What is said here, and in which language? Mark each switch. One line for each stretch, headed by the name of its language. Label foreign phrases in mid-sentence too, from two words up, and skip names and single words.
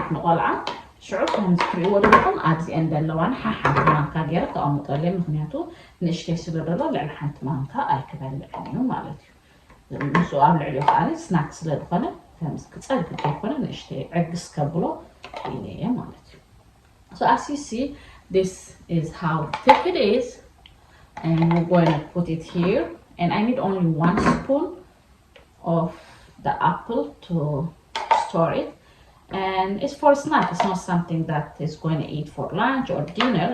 Tigrinya: ንቆልዓ ሽዑ ከምዚ ትሪእዎ ዘለኹም ኣብዚአን ዘለዋን ሓንቲ ማንካ ገይረ ተቐምጠለይ ምክንያቱ ንእሽተይ ስለዘሎ ልዕሊ ሓንቲ ማንካ ኣይክበልዕን እዩ ማለት እዩ ንሱ ኣብ ልዕሊኡ ከዓ ስናክ ስለዝኾነ ከምዚ ክፀግብ ዘይኮነ ንእሽተይ ዕግስ ከብሎ ኢለየ ማለት እዩ
English: So as you see, this is how thick it is, and we're going to put it here, and I need only 1 spoon of the apple to store it, and it's for snack. It's not something that is going to eat for lunch or dinner.